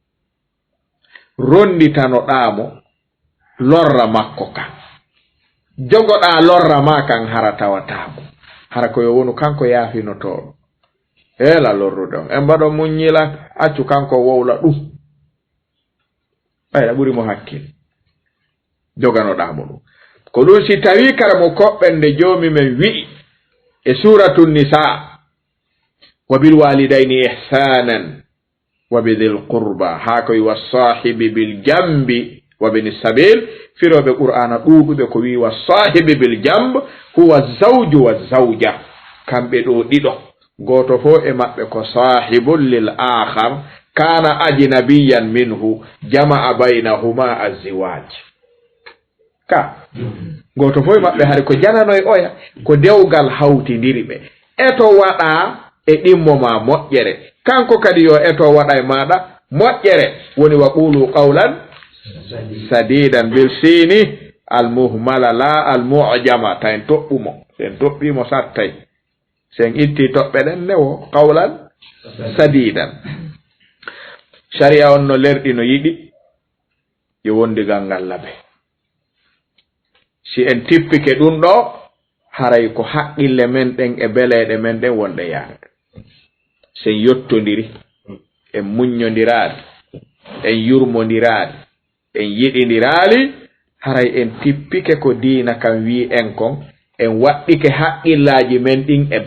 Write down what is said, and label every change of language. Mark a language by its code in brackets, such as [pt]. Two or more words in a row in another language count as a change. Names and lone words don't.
[ff] ronditanoɗamo lorra makko kan jogoɗa lorra ma kan hara tawatamo hara koyo wonu kanko yaafinotoɗo hela lorrude on en mbaɗo muññila accu kanko wowla ɗum ɓayɗa ɓuri mo hakkille joganoɗamo ɗum ko ɗum si tawi kara mo koɓɓende joomi men wi'i e [ar] سورة النساء وبالوالدين إحسانا وبذي القربى [ff] ha koy [ar] والصاحب بالجنب وابن السبيل [ff] firoɓe qur'ana ɗuɗuɓe ko wi wasahibi [ar] بالجنب هو الزوج والزوجة [ff] kamɓe ɗo ɗiɗo goto fo e maɓɓe ko [ar] صاحب للآخر كان أجنبيا منه جمع بينهما الزواج [ff] ka goto fo e maɓɓe hari ko jananoy oya ko dewgal hawtidiri ɓe eto waɗa e ɗimmo ma moƴƴere kanko kadi yo eto waɗa e maɗa moƴƴere woni [ar] وقولوا قولا سديدا بالسين المهملة لا المعجمة [ff] taen toɓɓumo sen toɓɓimo sattay sen itti toɓɓe ɗen newo [ar] قولا سديدا [ff] sharia on no lerɗi no yiɗi yo wondigal ngal laɓe si en tippike ɗum ɗo haray ko haqqille men ɗen e beleɗe men ɗen wonɗe yaade sen yottodiri en muññodiraade en yurmondiraade en yiɗindiraali haray en tippike ko diina kam wi en kon en waɗɗike haqqillaaji men ɗin e